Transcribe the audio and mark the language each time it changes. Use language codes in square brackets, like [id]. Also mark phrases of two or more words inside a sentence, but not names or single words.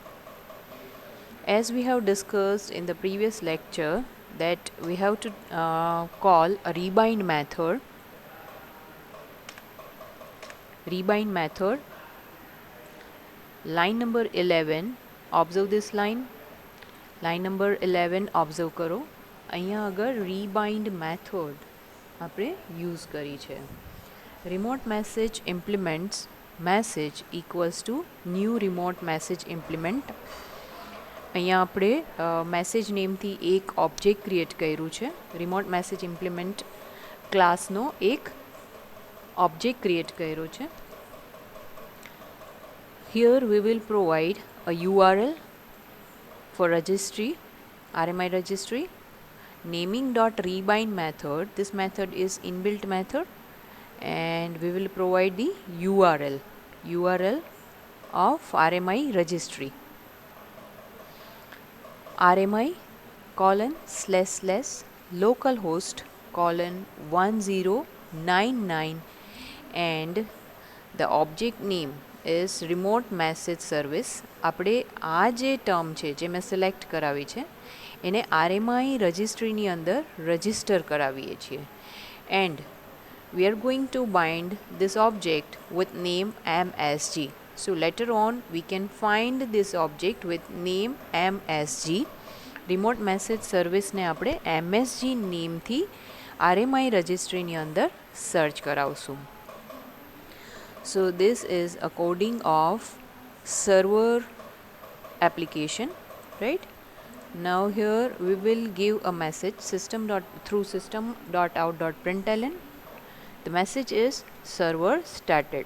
[en] As we have discussed in the previous lecture, that we have to call a rebind method. Rebind method, line number 11, observe this line. Line number 11 observe करो. અહીંયા अगर rebind method આપણે use [gu] કરી છે. [en] Remote message implements message equals to new remote message implement. [gu] અહીંયા આપણે message name થી એક [en] object create [gu] કર્યું છે. [en] remote message implement classનો [gu] એક [en] object create [gu] કર્યો છે. [en] Here we will provide a URL for registry, RMI registry. Naming.rebind method, this method is inbuilt method, and we will provide the URL of RMI registry. RMI://localhost:1099, and the object name is remote message service. [gu] આપણે આ જે ટર્મ છે જે મેં સિલેક્ટ કરાવી છે એને [en] RMI registryની [gu] અંદર રજિસ્ટર કરાવીએ છીએ. [en] એન્ડ we are going to bind this object with name MSG. So later on we can find this object with name MSG. remote message service [gu] ને આપણે MSG name થી [en] RMI registryની [gu] અંદર સર્ચ કરાવશું. [en] So this is a coding of server application, right? Now here we will give a message through system.out.println. The message is server started.